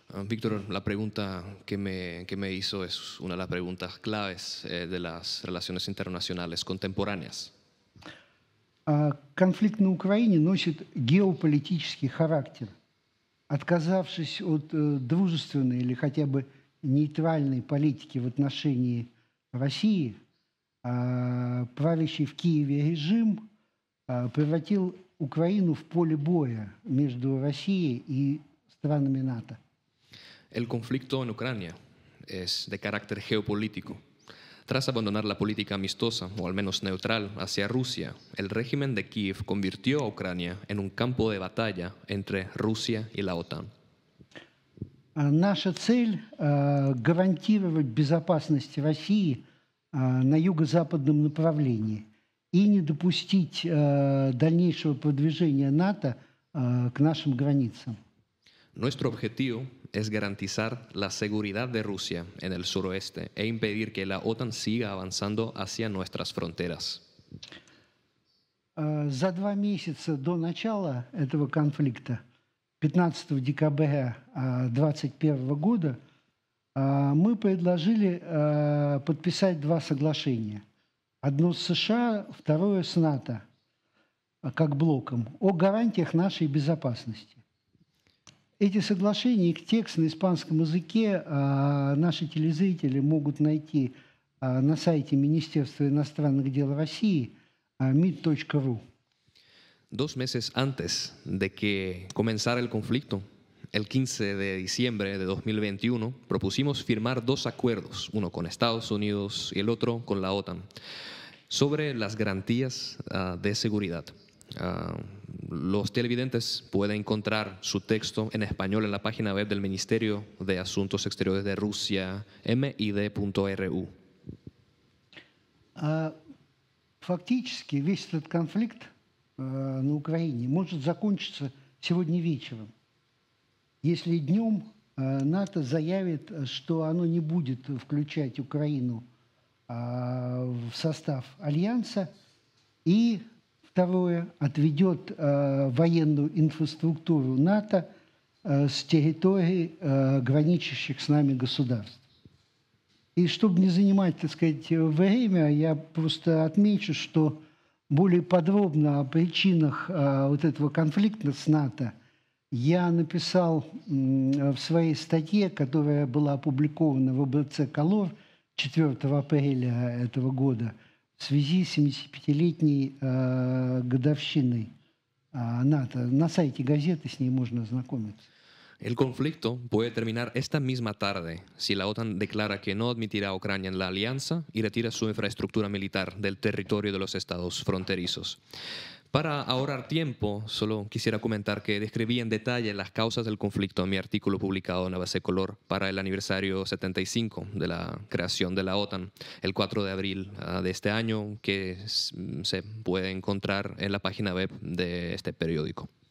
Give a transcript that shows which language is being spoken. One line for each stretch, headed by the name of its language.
Spanish: Víctor, la pregunta que me hizo es una de las preguntas claves de las relaciones internacionales contemporáneas.
Russian: Конфликт на Украине носит геополитический характер. Отказавшись от дружественной или хотя бы нейтральной политики в отношении России, правящий в Киеве режим превратил Украину в поле боя между Россией и странами НАТО.
Spanish: El conflicto en Ucrania es de carácter geopolítico. Tras abandonar la política amistosa, o al menos neutral, hacia Rusia, el régimen de Kiev convirtió a Ucrania en un campo de batalla entre Rusia y la OTAN.
Russian: Наша цель – гарантировать безопасность России на юго-западном направлении и не допустить дальнейшего продвижения НАТО к нашим границам.
Spanish: Nuestro objetivo es garantizar la seguridad de Rusia en el suroeste e impedir que la OTAN siga avanzando hacia nuestras fronteras.
Russian: За 2 месяца до начала этого конфликта, 15 декабря 2021 года, мы предложили подписать 2 соглашения. Одно с США, второе с НАТО, как блоком, о гарантиях нашей безопасности. Эти соглашения, их текст на испанском языке наши телезрители могут найти на сайте Министерства иностранных дел России mid.ru.
Spanish: 2 meses antes de que comenzara el conflicto, el 15 de diciembre de 2021, propusimos firmar 2 acuerdos, uno con Estados Unidos y el otro con la OTAN, sobre las garantías de seguridad. Los televidentes pueden encontrar su texto en español en la página web del Ministerio de Asuntos Exteriores de Rusia, mid.ru.
Russian: Фактически весь этот конфликт на Украине может закончиться сегодня вечером, если днем НАТО заявит, что оно не будет включать Украину в состав Альянса и второе, отведет военную инфраструктуру НАТО с территорий, граничащих с нами государств. И чтобы не занимать, так сказать, время, я просто отмечу, что более подробно о причинах вот этого конфликта с НАТО я написал в своей статье, которая была опубликована в ОБЦ «Колор» 4 апреля этого года в связи с 75-летней годовщиной НАТО. На сайте газеты с ней можно ознакомиться.
Spanish: El conflicto puede terminar esta misma tarde si la OTAN declara que no admitirá a Ucrania en la alianza y retira su infraestructura militar del territorio de los estados fronterizos. Para ahorrar tiempo, solo quisiera comentar que describí en detalle las causas del conflicto en mi artículo publicado en la Base Color para el aniversario 75 de la creación de la OTAN, el 4 de abril de este año, que se puede encontrar en la página web de este periódico.